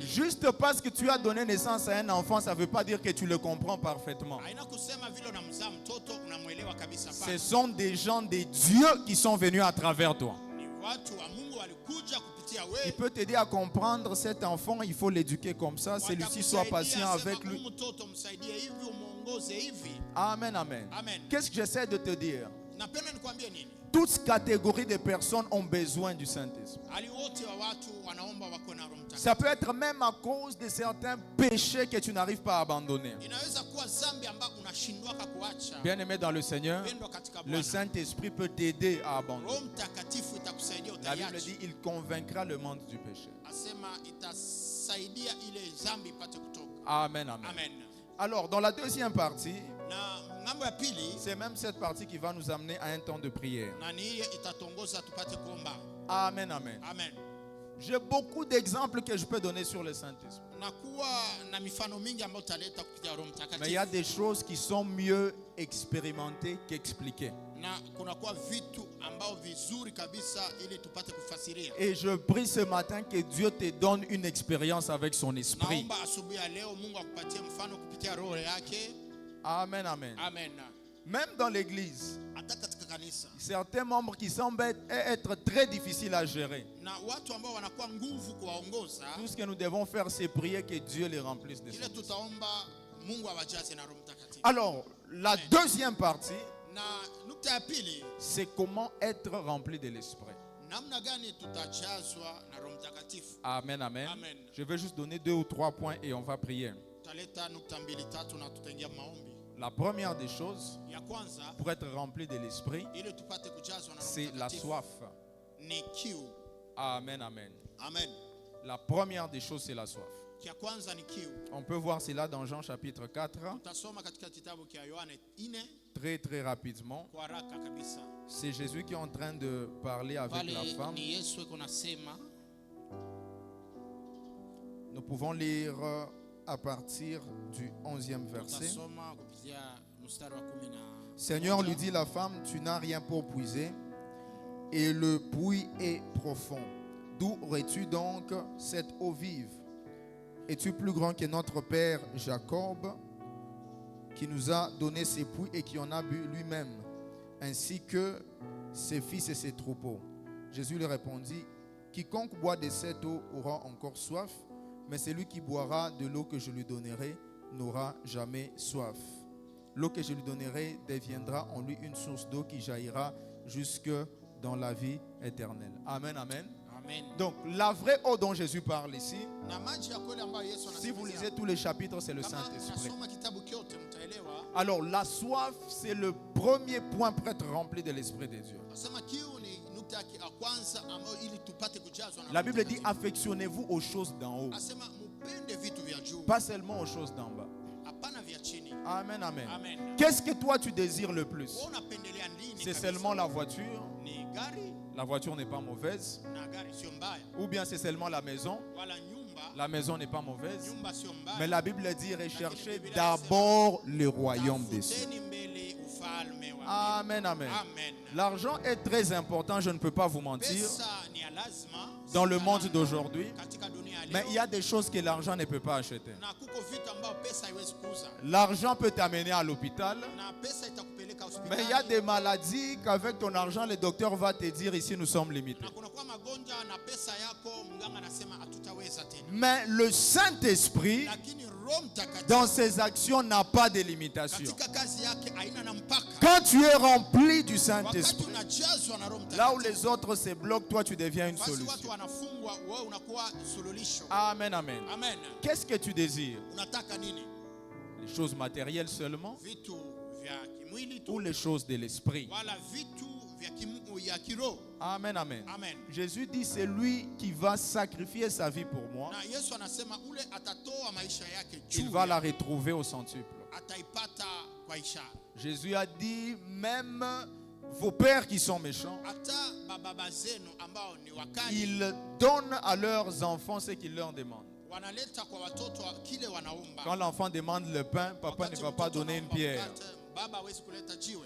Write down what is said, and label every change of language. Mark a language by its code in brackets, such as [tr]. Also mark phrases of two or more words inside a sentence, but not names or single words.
[fr] Juste parce que tu as donné naissance à un enfant, ça ne veut pas dire que tu le comprends parfaitement. [sw] Haina kusema vile unamzaa mtoto unamuelewa kabisa [fr] Ce [sw] pana. [fr] sont des gens de Dieu qui sont venus à travers toi. [sw] Ni watu wa Mungu walikuja kupitia [fr] Il [sw] wewe. [fr] peut t'aider à comprendre cet enfant, il faut l'éduquer comme ça. Celui-ci soit patient avec lui. [sw] Mtoto msaidie hivi, umuongoze hivi. Amen, amen. Amen. [fr] Qu'est-ce que j'essaie de te dire? [sw] Napenda nikwambie nini? [fr] Toutes catégories de personnes ont besoin du Saint-Esprit. [sw] Hali wote wa watu wanaomba wako na Roho Mtakatifu. [fr] Ça peut être même à cause de certains péchés que tu n'arrives pas à abandonner. [sw] Inaweza kuwa dhambi ambayo unashindwaka kuacha. [fr] Bien-aimé dans le Seigneur, [sw] Pendwa katika [fr] le [sw] Bwana. [fr] Saint-Esprit peut t'aider à abandonner. [sw] Roho Mtakatifu itakusaidia [fr] La Bible [sw] utaiacha. [fr] dit, il convaincra le monde du péché. [sw] Asema itasaidia ile dhambi ipate kutoka. Amen, amen. Amen. [fr] Alors, dans la deuxième partie, [sw] Na ngambo ya pili, [fr] c'est même cette partie qui va nous amener à un temps de prière. [sw] na ni ile itatongoza tupate kuomba. Amen, amen. Amen. [fr] J'ai beaucoup d'exemples que je peux donner sur le Saint-Esprit. [sw] Nakuwa na mifano mingi ambayo utaleta kupitia Roho [fr] Mais il y a [sw] Mtakatifu. [fr] des choses qui sont mieux expérimentées qu'expliquées. [sw] Na kunakuwa vitu ambao vizuri kabisa ili tupate kufasiria. [fr] Et je prie ce matin que Dieu te donne une expérience avec son esprit. [sw] Naomba asubuhi ya leo Mungu akupatie mfano kupitia roho yake. Amen, amen. Amen. [fr] Même dans l'église, [sw] Hata katika kanisa [fr] certains membres qui semblent être très difficiles à gérer. [sw] na watu ambao wanakuwa nguvu kuwaongoza, [fr] Tout ce que nous devons faire, c'est prier que Dieu les remplisse de son [sw] ile [fr] esprit. [sw] tutaomba Mungu awajaze na Roho Mtakatifu. [fr] Alors, la deuxième partie, [sw] Na nukta ya pili, [fr] c'est comment être rempli de l'esprit. [sw] namna gani tutajazwa na Roho Mtakatifu. Amen, amen. Amen. [fr] Je vais juste donner 2 ou 3 points et on va prier. [sw] Tutaleta nukta mbili tatu na tutaingia maombi. [fr] La première des choses, [sw] Ya kwanza, [fr] pour être rempli de l'esprit, [sw] ili tupate kujazwa na Roho [fr] c'est la [sw] Mtakatifu [fr] soif. [sw] ni kiu. Amen, amen. Amen. [fr] La première des choses, c'est la soif. [sw] Kia kwanza ni kiu. [fr] On peut voir cela dans Jean chapitre 4, [sw] Tutasoma katika kitabu kia Yohane 4 [fr] très très rapidement. [sw] kwa haraka kabisa. [fr] C'est Jésus qui est en train de parler avec la [sw] Pale [fr] femme. [sw] ni Yesu eko nasema. [fr] Nous pouvons lire à partir du 11e verset. [sw] Tutasoma kupitia mstari wa 10 na [fr] Seigneur, lui dit la femme, tu n'as rien pour puiser, et le puits est profond. D'où aurais-tu donc cette eau vive? Es-tu plus grand que notre père Jacob, qui nous a donné ses puits et qui en a bu lui-même, ainsi que ses fils et ses troupeaux? Jésus lui répondit, quiconque boit de cette eau aura encore soif, mais celui qui boira de l'eau que je lui donnerai n'aura jamais soif. L'eau que je lui donnerai deviendra en lui une source d'eau qui jaillira jusque dans la vie éternelle. Amen, amen. Amen. Donc, la vraie eau dont Jésus parle ici, [sw] Na maji ya kweli ambayo Yesu [fr] si vous [sw] anasema. [fr] lisez tous les chapitres, c'est le [sw] Kama [fr] Saint-Esprit. [sw] unasoma kitabu kyote mtaelewa. [fr] Alors, la soif, c'est le premier point pour être rempli de l'Esprit de Dieu. [sw] Nasema kiu ni nukta ya kwanza ambayo ili tupate kujazwa na [fr] La [sw] Roho [fr] Bible dit, [sw] Mtakatifu. [fr] affectionnez-vous aux choses d'en haut, [sw] Asema mupende vitu vya juu, [fr] pas seulement aux choses d'en bas. [sw] hapana vya chini. Amen, amen. Amen. [fr] Qu'est-ce que toi tu désires le plus? [sw] Wewe unapendelea nini? [fr] C'est [sw] kabisa? [fr] seulement la voiture. [sw] Ni gari [fr] La voiture n'est pas mauvaise. [sw] na gari sio mbaya, [fr] Ou bien c'est seulement la maison. [sw] wala nyumba. [fr] La maison n'est pas mauvaise. [sw] nyumba sio mbaya, [fr] Mais la Bible dit recherchez d'abord le royaume des cieux. [sw] tafuteni mbele ufalme wa Amen, amen. Amen. [fr] L'argent est très important, je ne peux pas vous mentir, [sw] Pesa ni ya lazima [fr] dans le monde d'aujourd'hui. [sw] katika dunia ya [fr] Mais [sw] leo. [fr] il y a des choses que l'argent ne peut pas acheter. [sw] Na kuko vitu ambao pesa haiwezi kuuza. [fr] L'argent peut t'amener à l'hôpital. [sw] Na pesa itakupeleka hospitali. [fr] Mais il y a des maladies qu'avec ton argent, le docteur va te dire ici nous sommes limités. [sw] Na kuna kwa magonjwa na pesa yako mganga anasema hatutaweza tena. [fr] Mais le Saint-Esprit, [sw] Lakini Roho Mtakatifu [fr] dans ses actions, n'a pas de limitation. [sw] katika kazi yake haina na mpaka. [fr] Quand tu es rempli du [sw] Wakati [fr] Saint-Esprit, [sw] unajazwa na Roho [fr] là où [sw] Mtakatifu, [fr] les autres se bloquent, toi tu deviens une [sw] basi watu [fr] solution. [sw] wanafungwa, wewe unakuwa suluhisho. Amen, amen. Amen. [fr] Qu'est-ce que tu désires? [sw] Unataka nini? [fr] Les choses matérielles seulement [sw] Vitu vya kimwili [fr] ou tu les choses de l'esprit? [sw] wala vitu vya kiroho? Amen, amen. Amen. [fr] Jésus dit c'est lui qui va sacrifier sa vie pour moi. [sw] Na Yesu anasema ule atatoa maisha yake [fr] Il [sw] juu, [fr] va la retrouver au centuple. [sw] ataipata kwa ishara. [fr] Jésus a dit même vos pères qui sont méchants, [sw] Hata baba zenu ambao ni wakali [fr] ils donnent à leurs enfants ce qu'ils leur demandent. [sw] wanaleta kwa watoto kile wanaomba. [fr] Quand l'enfant demande le pain, papa ne [sw] Wakati [fr] va pas [sw] mtoto [fr] donner une [sw] anaomba [fr] pierre. [sw] mkate, baba hawezi kuleta jiwe.